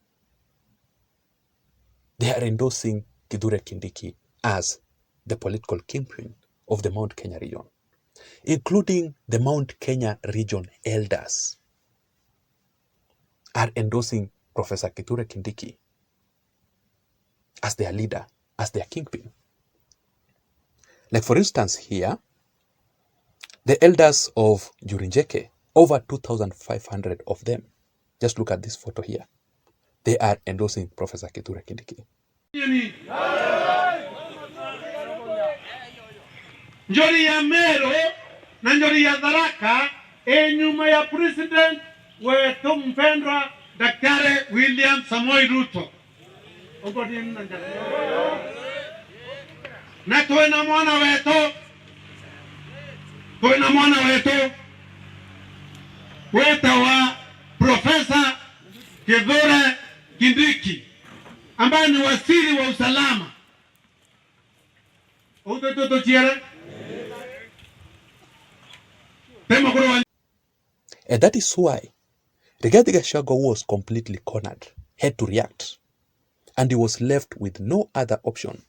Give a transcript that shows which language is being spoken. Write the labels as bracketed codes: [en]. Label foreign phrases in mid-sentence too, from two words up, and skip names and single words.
[en] They are endorsing Kithure Kindiki as the political kingpin of the Mount Kenya region, including the Mount Kenya region elders are endorsing Professor Kithure Kindiki as their leader, as their kingpin. Like for instance here, the elders of Jurinjeke, over 2,500 of them, just look at this photo here, they are endorsing Professor Kithure Kindiki. [sw] njori ya Mero na njori ya Tharaka nyuma ya president wetu mpendwa Daktari William Samoei Ruto. Na tuena mwana wetu wa Profesa Kithure Kindiki ambaye ni waziri wa usalama. [en] And that is why Rigathi Gachagua was completely cornered, had to react, and he was left with no other option.